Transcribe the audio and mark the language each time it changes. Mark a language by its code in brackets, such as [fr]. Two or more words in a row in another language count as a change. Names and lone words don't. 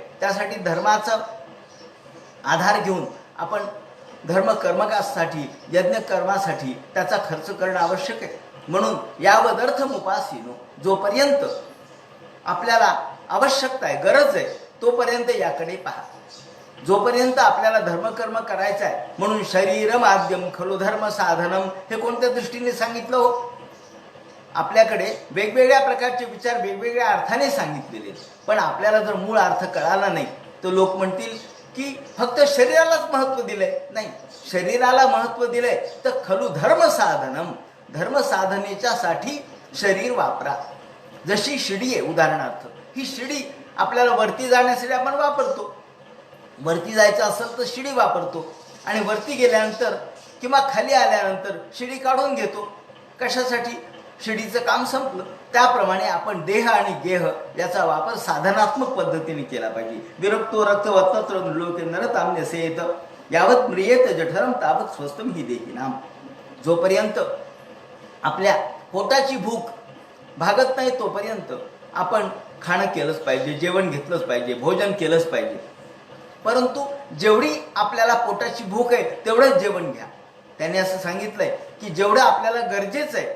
[mr] त्यासाठी धर्माचा आधार घेऊन आपण धर्म कर्मकासाठी, यज्ञ कर्मासाठी त्याचा खर्च करणं आवश्यक आहे. म्हणून [sa] यावदर्थम उपासीनो, [mr] जोपर्यंत आपल्याला आवश्यकता आहे, गरज आहे, तोपर्यंत याकडे पहा. जोपर्यंत आपल्याला धर्मकर्म करायचं आहे, म्हणून [sa] शरीर माध्यम खलु धर्म साधनम [mr] हे कोणत्या दृष्टीने सांगितलं हो? आपल्याकडे वेगवेगळ्या प्रकारचे विचार वेगवेगळ्या अर्थाने सांगितलेले, पण आपल्याला जर मूळ अर्थ कळाला नाही तर लोक म्हणतील की फक्त शरीरालाच महत्त्व दिलंय. नाही, शरीराला महत्त्व दिलंय तर [sa] खलु धर्म साधनम, [mr] धर्म साधनेच्या साठी शरीर वापरा. जशी शिडी आहे, उदाहरणार्थ ही शिडी आपल्याला वरती जाण्यासाठी आपण वापरतो. वरती जायचं असेल तर शिडी वापरतो, आणि वरती गेल्यानंतर किंवा खाली आल्यानंतर शिडी काढून घेतो. कशासाठी? शिडीचं काम संपलं. त्याप्रमाणे आपण देह आणि गेह याचा वापर साधनात्मक पद्धतीने केला पाहिजे. [sa] विरक्तो रक्तवत्तत्र लोके नरताम्य सेत यावत म्रियेत जठरम तावत स्वस्तम ही देही नाम. [mr] जोपर्यंत आपल्या पोटाची भूक भागत नाही तोपर्यंत आपण खाणं केलंच पाहिजे, जेवण घेतलंच पाहिजे, भोजन केलंच पाहिजे. परंतु जेवढी आपल्याला पोटाची भूक आहे तेवढंच जेवण घ्या. त्याने असं सांगितलंय की जेवढं आपल्याला गरजेचं आहे.